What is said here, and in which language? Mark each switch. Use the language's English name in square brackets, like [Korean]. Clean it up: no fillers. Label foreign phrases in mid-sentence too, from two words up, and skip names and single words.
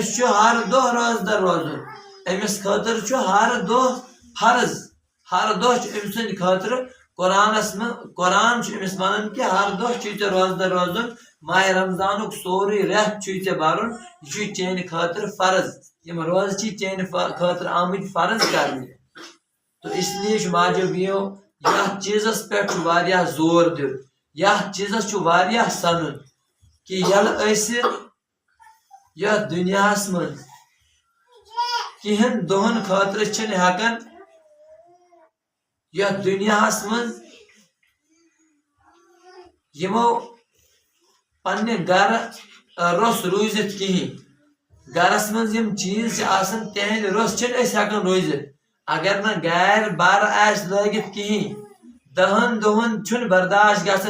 [Kashmiri] چھُ ہر دۄہ روزدر روزُن أمِس خٲطرٕ چھُ ہر دۄہ فرض ہر دۄہ چھُ أمۍ سٕنٛدِ خٲطرٕ قرآنس منٛز قرآن چھُ أمِس ونان کہ ہر دۄہ چھُے ژےٚ روزدر روزُن ماہ رمضانُک سورُے رٮ۪تھ چھُے ژےٚ برُن یہِ چھُے چانہِ خٲطرٕ فرض یِم روزٕ چھِ چانہِ خٲطرٕ آمٕتۍ فرض کرنہِ [Urdu] تو اس لیے [Kashmiri] چھُ ماجو بیو یتھ چیٖزس پٮ۪ٹھ چھُ واریاہ زور دیُن یتھ چیٖزس چھُ واریاہ سنُن کہ ییٚلہِ أسۍ یتھ دُنیاہس منٛز کینٛہن دۄہن خٲطرٕ چھِنہٕ ہٮ۪کان یتھ دُنیاہس منٛز یِمو پننہِ گرٕ روٚس روٗزِتھ کِہیٖنۍ گرس منٛز یِم چیٖز چھِ آسان تِہنٛدِ روٚس چھِنہٕ أسۍ ہٮ۪کان روٗزِتھ اگر نہٕ گارِ بر آسہِ لٲگِتھ کِہیٖنۍ 10 دۄہن چھُنہٕ برداشت گژھان